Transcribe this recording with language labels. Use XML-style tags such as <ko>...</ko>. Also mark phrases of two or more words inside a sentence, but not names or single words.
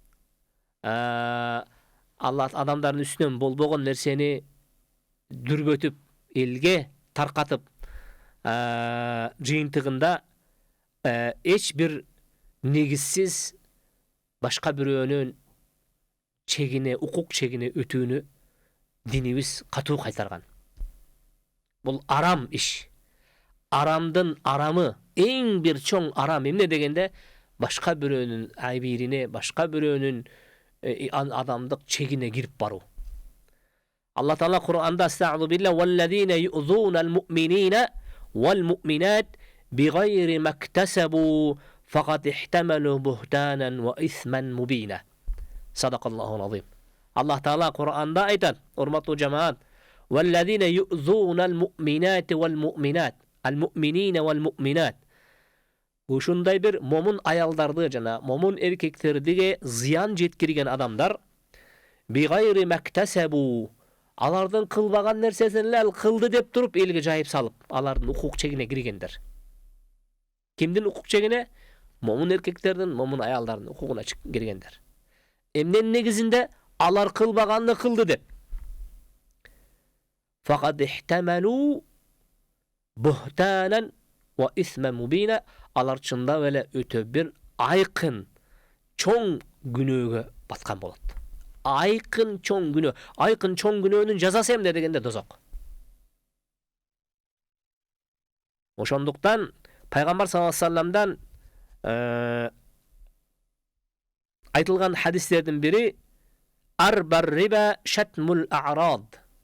<ky>Алла адамдардын үстүнөн болбогон нерсени дүрбөтүп, элге таркатып, жыйынтыгында эч бир негизсиз башка бирөөнүн чегине, укук чегине өтүүнү динибиз катуу кайтарган. Бул арам иш. Арамдын арамы, эң бир чоң арам эмне дегенде, башка бирөөнүн абийирине, башка бирөөнүн адамдык чегине кирип баруу. Алла Таала Кур'анда</ky> <ar>"أستغفر الله والذين يؤذون المؤمنين والمؤمنات بغير ما اكتسبوا فقد احتملوا بهتانا وإثما مبينا." صدق الله العظيم.</ar> <ky>Алла Таала Куранда айтат, урматтуу жамаат,</ky> <ar>"والذين يؤذون المؤمنات والمؤمنات المؤمنين والمؤمنات, al-mu'minina vel mu'minat."</ar> <ky>Ушундай бир момун аялдарды жана момун эркектерге зыян жеткирген адамдар</ky> <ar>بغير ما اكتسبوا,</ar> <ky>алардын кылбаган нерсесин эле ал кылды деп туруп элге жайып салып, алардын укук чегине киргендер. Кимдин укук чегине? Момун эркектердин, момун аялдардын укугуна киргендер. Эмнен негизинде? Алар кылбаганды кылды деп.</ky> <ar>فقد احتملوا بهتانا وإثما مبينا.</ar> <ky>Алар чындап эле өтө бир айкын чоң күнөөгө баткан болот. Айкын чоң күнөө. Айкын чоң күнөөнүн жазасы эмне дегенде дозок. Ошондуктан пайгамбар</ky> <ar>صلى الله عليه وسلم</ar> <ky>айтылган хадистердин бири</ky> <ar>أربى الربا شتم الأعراض.</ar>